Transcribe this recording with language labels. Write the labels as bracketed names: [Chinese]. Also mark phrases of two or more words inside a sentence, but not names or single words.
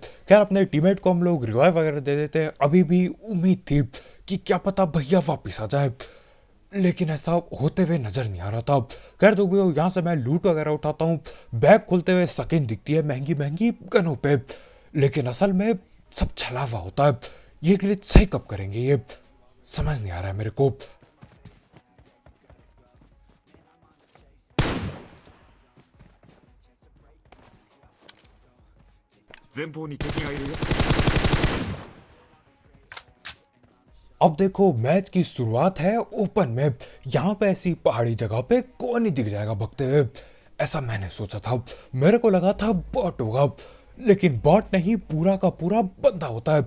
[Hindi] खैर अपने टीममेट को हम लोग रिवाइव वगैरह दे देते हैं। अभी भी उम्मीद थी कि क्या पता भैया वापस आ जाए, लेकिन ऐसा होते हुए नजर नहीं आ रहा था। खैर जो भी हो, यहाँ से मैं लूट वगैरह उठाता हूँ, बैग खोलते हुए स्किन दिखती है महंगी महंगी गनों पे, लेकिन असल में सब छलावा होता है। ये ग्लिच सही कब करेंगे ये समझ नहीं आ रहा है मेरे को। [Japanese] 前方に敵がいるよ。 [Hindi] अब देखो मैच की शुरुआत है ओपन में, यहाँ पे ऐसी पहाड़ी जगह पे कौन ही दिख जाएगा भगते हुए, ऐसा मैंने सोचा था। मेरे को लगा था बॉट होगा, लेकिन बॉट नहीं, पूरा का पूरा बंदा होता है।